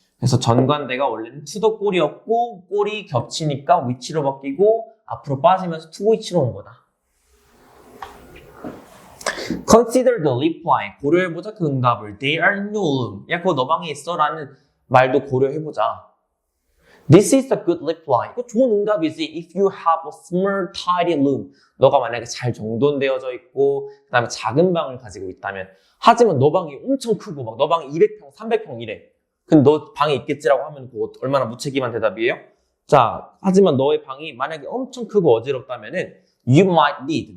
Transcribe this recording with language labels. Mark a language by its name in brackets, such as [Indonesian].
[Korean] 그래서 전관대가 원래는 [English] to the goal [Korean] 이었고 골이 겹치니까 which로 바뀌고 앞으로 빠지면서 [English] to which [Korean] 로 온 거다. [English] Consider the reply. [Korean] 고려해보자 그 응답을. [English] They are in your room. [Korean] 야, 그거 너 방에 있어 라는 말도 고려해보자. [English] This is a good reply. [Korean] 이거 좋은 응답이지. [English] If you have a small, tidy room. [Korean] 너가 만약에 잘 정돈되어져 있고 그 다음에 작은 방을 가지고 있다면. 하지만 너 방이 엄청 크고 막 너 방이 200평, 300평 이래. 근데 너 방에 있겠지라고 하면 그거 얼마나 무책임한 대답이에요? 자, 하지만 너의 방이 만약에 엄청 크고 어지럽다면은 [English] you might need.